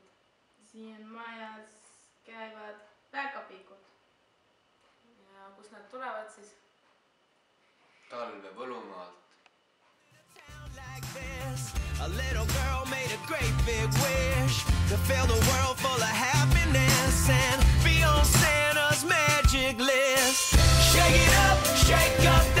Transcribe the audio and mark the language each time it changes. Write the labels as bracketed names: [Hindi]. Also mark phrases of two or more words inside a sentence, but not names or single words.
[Estonian] Siin majas käivad päkapikud. Ja kus nad tulevad siis? Talve Võlumaalt. [English] A little girl made a great big wish to fill the world full of happiness and be on Santa's magic list. Shake it up, shake up.